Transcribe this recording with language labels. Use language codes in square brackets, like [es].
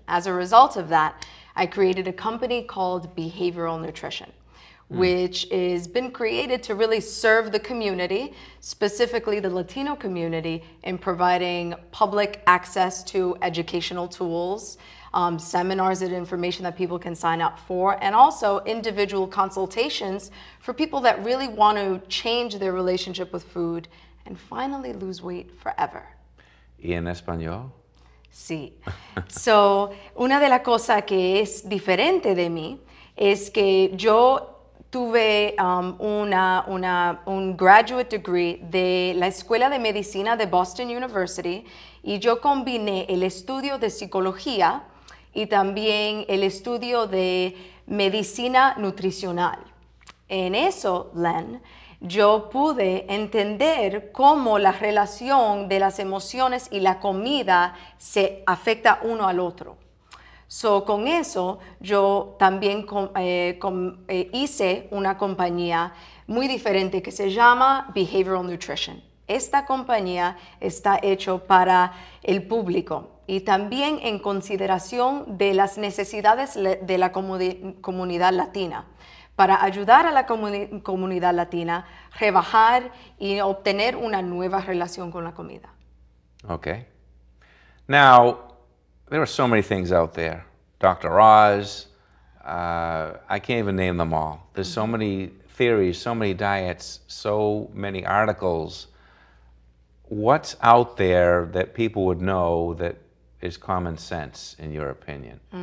[en] As a result of that, I created a company called Behavioral Nutrition, which has been created to really serve the community, specifically the Latino community, in providing public access to educational tools, seminars and information that people can sign up for, and also individual consultations for people that really want to change their relationship with food and finally lose weight forever. [es] ¿Y en español? Sí. So, una de las cosas que es diferente de mí es que yo tuve un graduate degree de la Escuela de Medicina de Boston University y yo combiné el estudio de psicología y también el estudio de medicina nutricional. En eso, Len, yo pude entender cómo la relación de las emociones y la comida se afecta uno al otro. So, con eso, yo también hice una compañía muy diferente que se llama Behavioral Nutrition. Esta compañía está hecha para el público y también en consideración de las necesidades de la comunidad latina, para ayudar a la comunidad latina a rebajar y obtener una nueva relación con la comida. [en] Okay. Now, there are so many things out there. Dr. Oz, I can't even name them all. There's so many theories, so many diets, so many articles. What's out there that people would know that is common sense, in your opinion?